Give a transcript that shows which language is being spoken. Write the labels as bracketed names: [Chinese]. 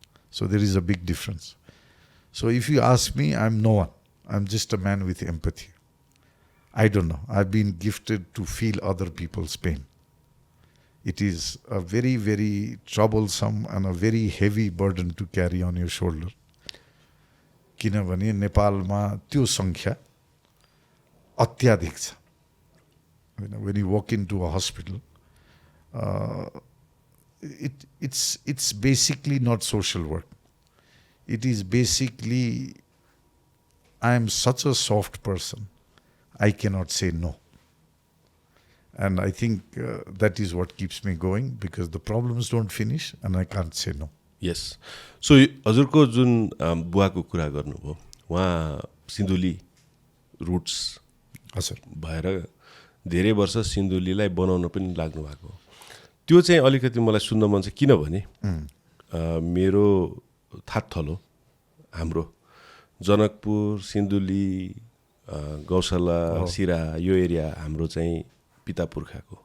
[English] So there is a big difference. So if you ask me, I'm no one. I'm just a man with empathy. I don't know. I've been gifted to feel other people's pain. It is a very, very troublesome and a very heavy burden to carry on your shoulder. [Nepali] किनभने नेपालमा त्यो संख्या अत्याधिक छ. [English] When you walk into a hospital, it's basically not social work. It is basically, I am such a soft person, I cannot say no. And I think that is what keeps me going, because the problems don't finish and I can't say no. Yes. [Nepali] So हजुरको जुन बुवाको कुरा गर्नुभयो, उहाँ Sindhuli roots भएर धेरै वर्ष सिन्धुलीलाई बनाउन पनि लाग्नु भएको. त्यो चाहिँ अलिकति मलाई सुन्न मन छ, किनभने मेरो थातथलो हाम्रो जनकपुर, सिन्धुली, गौशाला, सिरा यो एरिया हाम्रो चाहिँ पिता पुर्खाको.